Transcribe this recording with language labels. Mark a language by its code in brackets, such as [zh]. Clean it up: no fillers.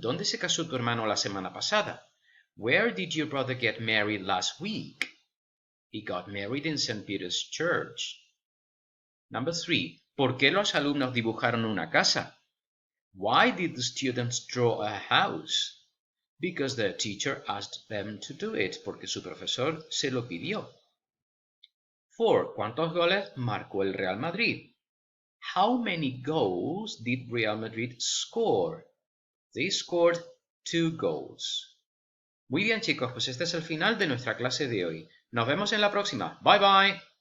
[es] ¿Dónde se casó tu hermano la semana pasada? [en] Where did your brother get married last week? He got married in St. Peter's Church. Number 3. [es] ¿Por qué los alumnos dibujaron una casa? [en] Why did the students draw a house? Because the teacher asked them to do it. [es] Porque su profesor se lo pidió. 4. ¿Cuántos goles marcó el Real Madrid? [en] How many goals did Real Madrid score? They scored 2 goals. [es] Muy bien, chicos, pues este es el final de nuestra clase de hoy. Nos vemos en la próxima. [en] Bye bye.